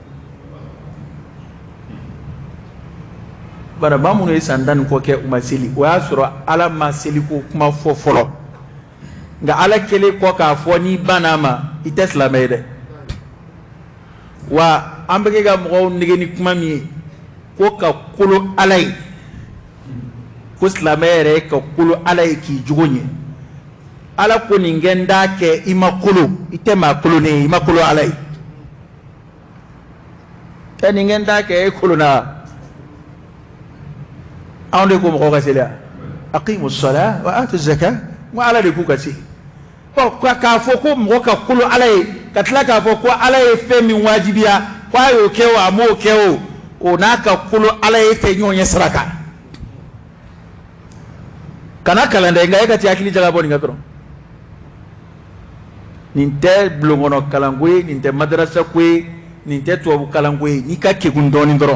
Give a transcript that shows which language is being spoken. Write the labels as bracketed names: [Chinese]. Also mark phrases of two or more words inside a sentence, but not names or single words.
[Bambara] bara maa minnu ye san 10 kɔ kɛ u ma seli o y'a sɔrɔ ala ma seli ko kuma fɔ fɔlɔ nka ala kɛlen kɔ k'a fɔ n'i banna a ma i tɛ silamɛ ye dɛ wa an bɛ kɛ ka mɔgɔw nege ni kuma min ye ko ka kolo ala ye ko silamɛ yɛrɛ ye ka kolo ala ye k'i jogo ɲɛ ala ko nin kɛ n t'a kɛ i ma kolo i tɛ maa kolonen ye i ma kolo ala ye nin kɛ n t'a kɛ e kolona anw de ko mɔgɔw ka seli [Arabic] aqimu sala wa atu zaka [Bambara] n ko ala de k'u ka se k'a fɔ ko mɔgɔ ka kolo ala ye ka tila k'a fɔ ko ala ye fɛn min wajibiya ko a y'o kɛ o a m'o kɛ o o n'a ka kolo ala ye tɛ ɲɔgɔn ɲɛ sira kan kana kalan dɛ nka e ka ti hakili jaga bɔ nin kan dɔrɔn nin tɛ bulonkɔnɔ kalanko ye nin tɛ madarasa ko ye nin tɛ tubabu kalanko ye n'i ka kegun dɔɔnin